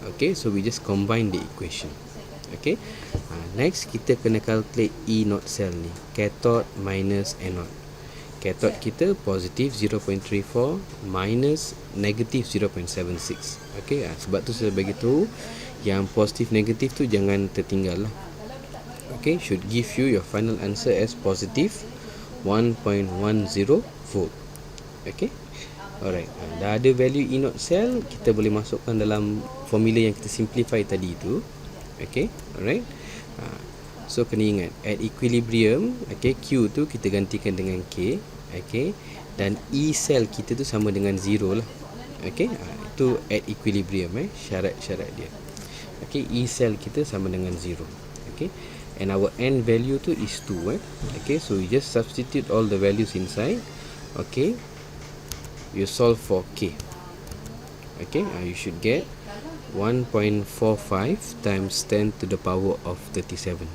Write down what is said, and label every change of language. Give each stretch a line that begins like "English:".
English: Okay, so we just combine the equation. Okay, next
Malay: kita kena
English: calculate E0 cell ni, cathode minus anode.
Malay: Cathode kita positif 0.34 minus negatif 0.76. Okay, sebab tu saya bagi tahu yang positif negatif tu jangan tertinggal lah.
English: Okay, should give you your final answer as positive 1.10 volt. Okay,
Malay: Alright, dah ada value E naught cell, kita boleh masukkan dalam formula yang kita simplify tadi tu. Okay, alright. So kena ingat, at equilibrium, okay, Q tu kita gantikan dengan K, okay, dan E cell kita tu sama dengan 0 lah. Okay, itu at equilibrium, syarat-syarat dia. Okay, E cell kita sama dengan 0.
English: Okay, and our N value
Malay: tu
English: is 2. Okay, so you just substitute all the values inside. Okay, you solve for K. Okay, you should get 1.45 times 10 to the power of 37.